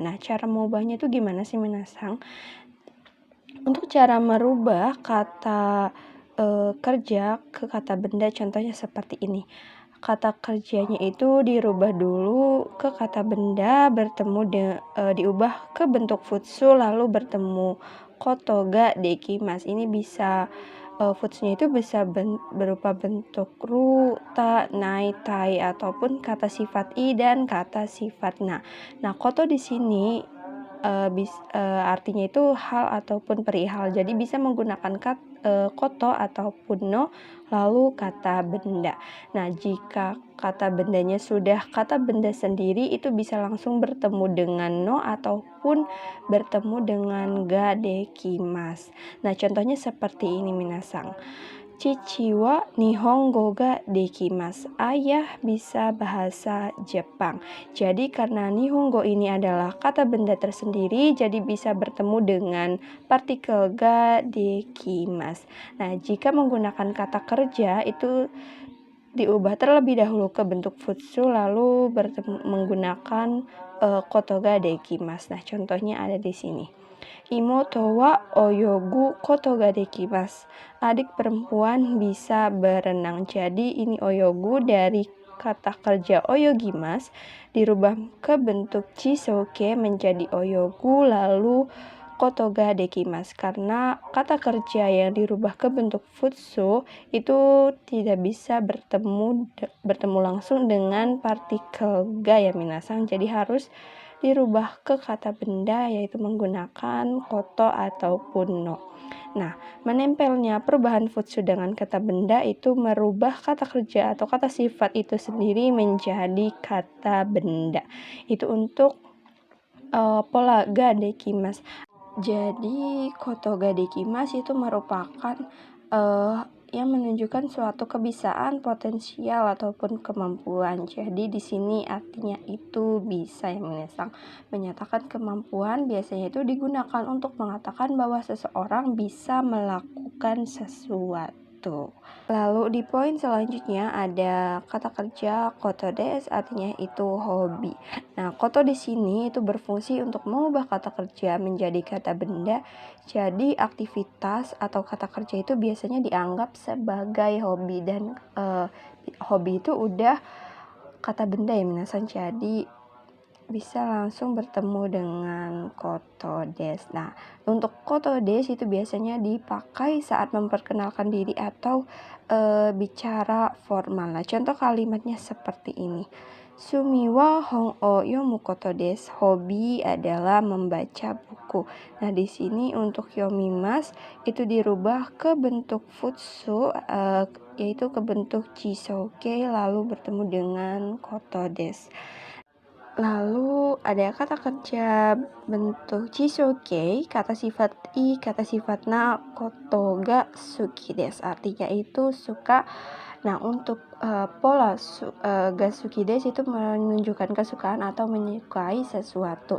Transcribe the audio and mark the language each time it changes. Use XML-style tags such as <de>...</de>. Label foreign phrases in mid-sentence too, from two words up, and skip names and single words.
<id>Nah, cara mengubahnya itu gimana sih minasang? Untuk cara merubah kata kerja ke kata benda contohnya seperti ini. Kata kerjanya itu dirubah dulu ke kata benda, diubah ke bentuk futsu lalu bertemu</id> <ja>ことが できます.</ja> <id>Ini bisa futsunya itu bisa berupa bentuk ru, ta, nai, tai ataupun kata sifat i dan kata sifat na. Nah, koto di sini artinya itu hal ataupun perihal. Jadi bisa menggunakan koto ataupun no lalu kata benda. Nah, jika kata bendanya sudah kata benda sendiri itu bisa langsung bertemu dengan no ataupun bertemu dengan</id> <ja>が できます.</ja> <id>Nah, contohnya seperti ini minasang.</id> <ja>父 は 日本語 が できます.</ja> <id>Ayah bisa bahasa Jepang. Jadi karena nihongo ini adalah kata benda tersendiri, jadi bisa bertemu dengan partikel</id> <ja>が できます.</ja> <id>Nah, jika menggunakan kata kerja itu diubah terlebih dahulu ke bentuk futsu lalu menggunakan</id> <ja>ことが できます.</ja> <id>Nah, contohnya ada di sini.</id> <ja>妹 は 泳ぐ ことが できます.</ja> <id>Adik perempuan bisa berenang. Jadi ini oyogu dari kata kerja oyogimasu dirubah ke bentuk chisoke menjadi oyogu lalu</id> <ja>ことが できます.</ja> <id>Karena kata kerja yang dirubah ke bentuk futsu itu tidak bisa bertemu langsung dengan partikel ga ya minasang. Jadi harus dirubah ke kata benda yaitu menggunakan koto ataupun no. Nah, menempelnya perubahan futsu dengan kata benda itu merubah kata kerja atau kata sifat itu sendiri menjadi kata benda. Itu untuk pola</id> <ja>が できます.</ja> <id>Jadi</id> <ja>こと が できます</ja> <id>itu merupakan yang menunjukkan suatu kebiasaan, potensial ataupun kemampuan. Jadi di sini artinya itu bisa yang menyatakan kemampuan biasanya itu digunakan untuk mengatakan bahwa seseorang bisa melakukan sesuatu. Lalu di poin selanjutnya ada kata kerja</id> <ja>こと です,</ja> <id>artinya itu hobi. Nah, koto di sini itu berfungsi untuk mengubah kata kerja menjadi kata benda. Jadi aktivitas atau kata kerja itu biasanya dianggap sebagai hobi dan hobi itu udah kata benda ya minasan. Jadi bisa langsung bertemu dengan</id> <ja>こと です.</ja> <id>Nah, untuk</id> <ja>こと です</ja> <id>itu biasanya dipakai saat memperkenalkan diri atau bicara formal. Nah, contoh kalimatnya seperti ini.</id> <ja>趣味 は 本 を 読む こと です.</ja> <id>Hobi adalah membaca buku. Nah, di sini untuk yomimasu itu dirubah ke bentuk futsu yaitu ke bentuk chisoke lalu bertemu dengan</id> <ja>こと です.</ja> <id>Lalu ada kata kerja bentuk chisoke, kata sifat i, kata sifat na,</id> <ja>こと が 好き です.</ja> <id>Artinya itu suka. Nah, untuk pola</id> <ja>が 好き です</ja> <id>itu menunjukkan kesukaan atau menyukai sesuatu.</id>